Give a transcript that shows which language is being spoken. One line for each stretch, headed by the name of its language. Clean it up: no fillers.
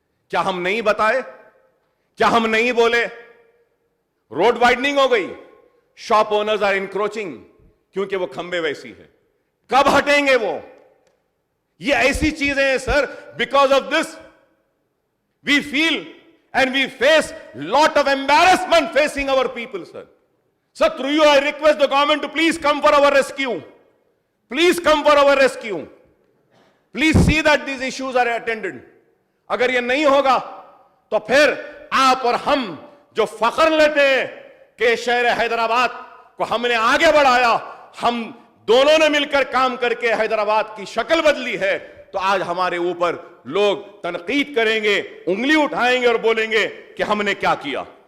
Urdu: کیا ہم نہیں بتائے, کیا ہم نہیں بولے؟ روڈ وائڈننگ ہو گئی,
English: shop owners are encroaching
Urdu: کیونکہ وہ کھمبے ویسی ہیں, کب ہٹیں گے وہ؟ یہ ایسی چیزیں ہیں سر,
English: Because of this we feel and we face lot of embarrassment facing our people, sir. Sir, through you I request the government to please come for our rescue. Please come for our rescue. Please see that these issues are attended.
Urdu: اگر یہ نہیں ہوگا تو پھر آپ اور ہم جو فخر لیتے ہیں کہ شہر حیدرآباد کو ہم نے آگے بڑھایا, ہم دونوں نے مل کر کام کر کے حیدرآباد کی شکل بدلی ہے, تو آج ہمارے اوپر لوگ تنقید کریں گے, انگلی اٹھائیں گے اور بولیں گے کہ ہم نے کیا کیا.